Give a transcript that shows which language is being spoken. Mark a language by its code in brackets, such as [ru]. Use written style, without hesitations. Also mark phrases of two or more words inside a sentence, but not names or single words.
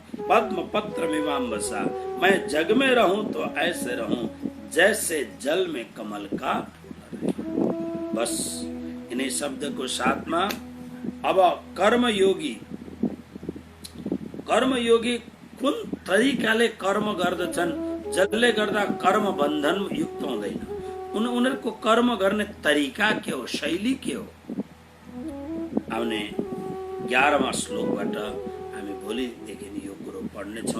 [hi] पद्म पत्र मीमांसा, मैं जग में रहूं तो ऐसे रहूं जैसे जल में कमल का फूल रहे। बस इन्हीं शब्द को साथ में अब [ne] कर्मयोगी कुन तरिकाले कर्म गर्दछन्, जसले गर्दा कर्म बन्धन युक्त हुँदैन, उनीहरूको कर्म गर्ने तरिका के हो, शैली के हो। आउने 11वां श्लोकबाट हामी भोलिदेखि यो कुरो पढ्नेछौँ।